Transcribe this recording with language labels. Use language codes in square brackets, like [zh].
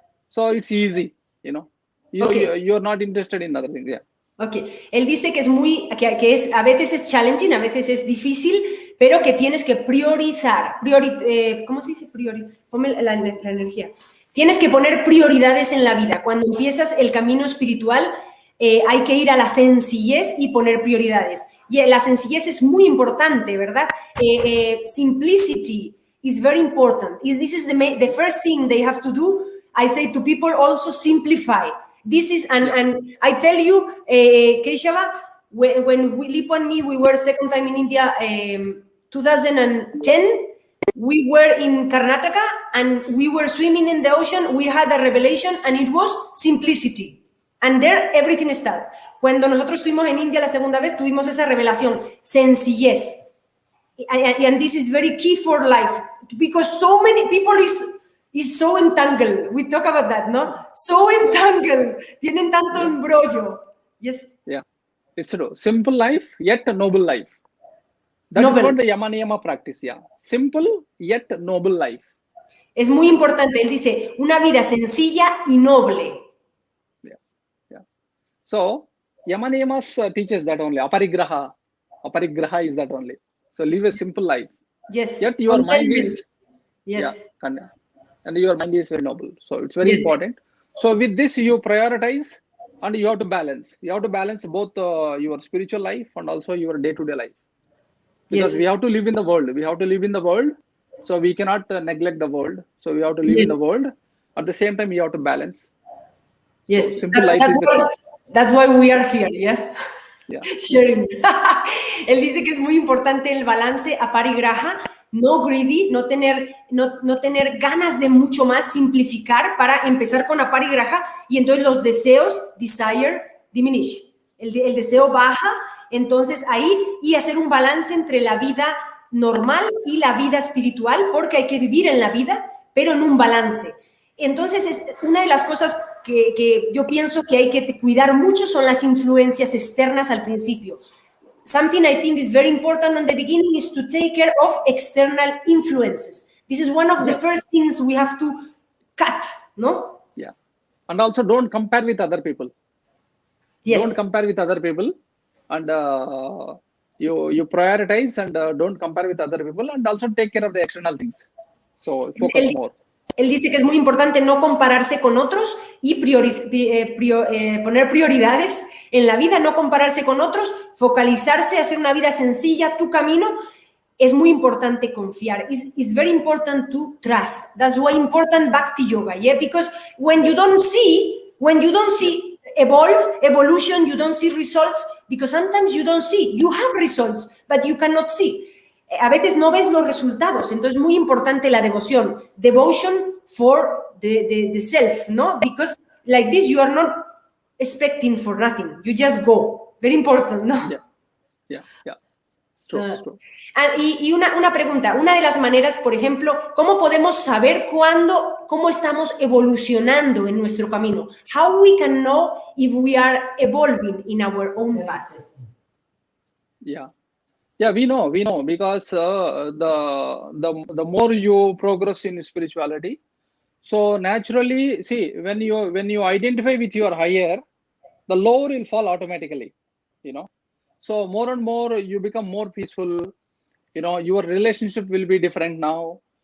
[en] So it's easy, you're not interested in other things. Yeah. [es] Ok, él dice que es a veces es challenging, a veces es difícil, pero que tienes que priorizar, ¿cómo se dice? Ponme la energía. Tienes que poner prioridades en la vida. Cuando empiezas el camino espiritual, hay que ir a la sencillez y poner prioridades. Y la sencillez es muy importante, ¿verdad? [en] Simplicity is very important. This is the first thing they have to do. I say to people also simplify. This is, and I tell you, Keshava, when Lipo and me, we were second time in India, 2010, we were in Karnataka and we were swimming in the ocean. We had a revelation and it was simplicity. And there everything started. [es] Cuando nosotros estuvimos en India la segunda vez, tuvimos esa revelación, sencillez. [en] And this is very key for life because so many people is so entangled. We talk about that, no? So entangled. [es] Tienen tanto embrollo. [en] Yes. Yeah, it's true. Simple life, yet a noble life. That is what the Yama practice. Yeah. Simple, yet noble life. [es] Es muy importante. Él dice, una vida sencilla y noble. [en] Yeah. So, Yama teaches that only. Aparigraha is that only. So, live a simple life. Yes. Yet your mind is... Yes. Yeah, and your mind is very noble. So it's very important. So with this, you prioritize and you have to balance. You have to balance both your spiritual life and also your day-to-day life. Because we have to live in the world. So we cannot neglect the world. So we have to live in the world. At the same time, you have to balance. Yes. So simple life is the key. That's why we are here, yeah? Yeah. Sharing. [es] Él dice que es muy importante el balance aparigraha, [en] no greedy, [es] no tener ganas de mucho más, simplificar para empezar con aparigraha y entonces los deseos, desire, diminish. El deseo baja, entonces ahí, y hacer un balance entre la vida normal y la vida espiritual, porque hay que vivir en la vida, pero en un balance. Entonces, es una de las cosas que yo pienso que hay que cuidar mucho son las influencias externas al principio. [en] Something I think is very important on the beginning is to take care of external influences. This is one of the first things we have to cut, no? Yeah. And also don't compare with other people. Yes. Don't compare with other people. And you prioritize and don't compare with other people and also take care of the external things. So focus more. [es] Él dice que es muy importante no compararse con otros y poner prioridades en la vida, no compararse con otros, focalizarse, hacer una vida sencilla, tu camino. Es muy importante confiar. [en] It's very important to trust. That's why important Bhakti Yoga, yeah? Because when you don't see evolution, you don't see results, because sometimes you don't see. You have results, but you cannot see. [es] A veces no ves los resultados, entonces es muy importante la devoción. [en] Devotion for the self, ¿no? Because like this you are not expecting for nothing. You just go. Very important, ¿no? Yeah. True. [es] Y una pregunta, una de las maneras, por ejemplo, ¿cómo podemos saber cómo estamos evolucionando en nuestro camino? [en] How we can know if we are evolving in our own path? Yeah, we know because the more you progress in spirituality, so naturally, see, when you identify with your higher, the lower will fall automatically, So more and more you become more peaceful, your relationship will be different now.